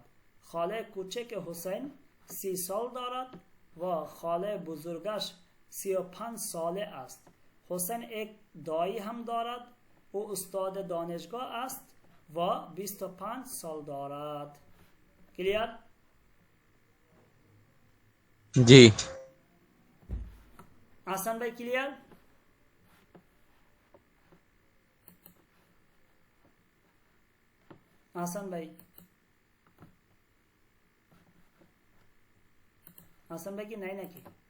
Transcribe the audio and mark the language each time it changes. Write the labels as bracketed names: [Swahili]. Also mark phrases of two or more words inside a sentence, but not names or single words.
[Persian] خاله کوچک حسین 30 سال دارد و خاله بزرگش 35 ساله است. حسین یک دایی هم دارد، او استاد دانشگاه است و 25 سال دارد. [Bangla] کلیار؟ জি। আহসান ভাই ক্লিয়ার? আহসান ভাই, আহসান ভাই কি নাই নাকি?